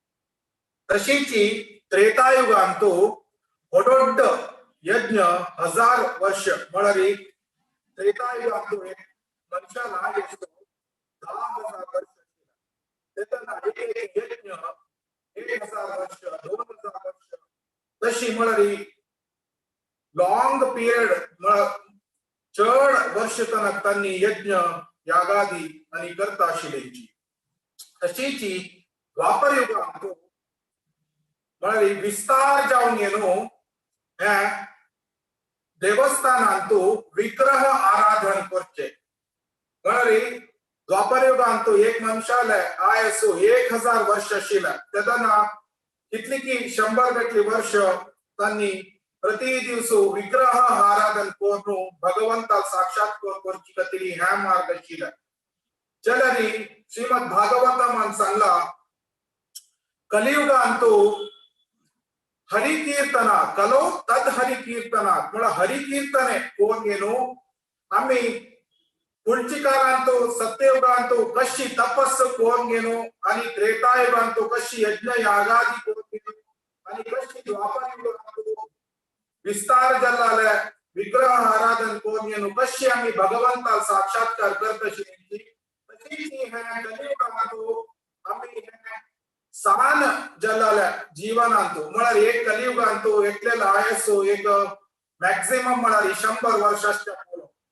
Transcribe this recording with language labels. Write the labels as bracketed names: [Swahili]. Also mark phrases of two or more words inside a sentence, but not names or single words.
[Konkani] तशीची त्रेतायुगांतू व्हडोड यज्ञ 1000 वर्ष म्हळरी त्रेतायुगांतू एक मनशाला आयुष्य 10,000 वर्ष. तेतना एक यज्ञ 1,000 वर्ष, 2,000 वर्ष तशी म्हळरी [English] long period [Konkani] चड वर्ष तनक तांणी यज्ञ यागादी आणि करता आशिल्लींची. तशीची द्वापर युगांतू म्हळरी विस्तार जावन येनो हे देवस्थानांतू विग्रह आराधन करचे. म्हळरी द्वापर युगांतू एक मनशाले आयसू 1,000 वर्ष आशिल्ले. तेदना कितली की 100 गटली वर्ष तांणी प्रति दिवसू विग्रह आराधन करून भगवंता साक्षात्कार करची खातीर ह्या मार्ग आशिल्ले. चलरी श्रीमद भागवतामान सांगला कलियुगांतू हरि कीर्तना कलो तद हरि कीर्तना म्हळ्यार हरि कीर्तने कोण येनो आम्ही पुढची काळांतू सत्ययुगांतू कशी तपस्स कोण घेनो आणि त्रेतायुगांतू कशी यज्ञ यागादी कोण घेनो आणि कशी द्वापर युगांतू विस्तार जाल्ले विग्रह आराधन कोण घेनो कशी आम्ही भगवंता साक्षात्कार करतशी तशीची हे कलियुगांतू आम्ही सान जाल्ल्या जीवनांतू म्हळ्यार एक कलियुगांतू एकलेला आयसू एक मॅक्सिमम म्हळ्यार 100 वर्षाच्या पुढे.